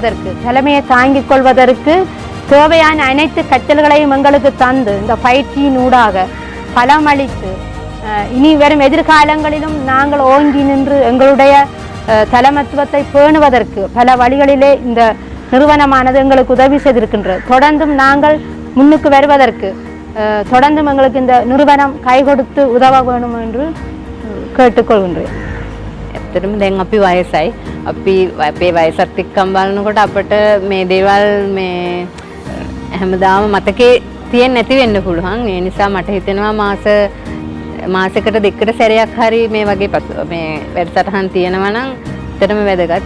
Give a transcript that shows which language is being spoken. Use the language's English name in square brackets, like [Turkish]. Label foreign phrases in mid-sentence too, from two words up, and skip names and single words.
[Tamil] கொள்வதற்கு தேவையான அனைத்து கற்றல்களையும் எங்களுக்கு தந்து இந்த பயிற்சியினூடாக பலமளித்து இனி வரும் எதிர்காலங்களிலும் நாங்கள் ஓங்கி நின்று எங்களுடைய தலைமத்துவத்தை பேணுவதற்கு பல வழிகளிலே இந்த நிறுவனமானது எங்களுக்கு உதவி செய்திருக்கின்றது. தொடர்ந்தும் நாங்கள் முன்னுக்கு வருவதற்கு தொடர்ந்தும் எங்களுக்கு இந்த நிறுவனம் கை கொடுத்து உதவ வேண்டும் என்று கேட்டுக்கொள்கின்றேன். [Sinhala] ඇත්තටම දැන් අපි වයසයි. අපි අපේ වයසත් එක්කම බලනකොට අපිට මේ දේවල් මේ හැමදාම මතකේ තියෙන්නේ නැති වෙන්න පුළුවන්. ඒ නිසා මට හිතෙනවා මාසයකට දෙකකට සැරයක් හරි මේ වගේ මේ වැඩසටහන් තියෙනවා නම් ඇත්තටම වැදගත්.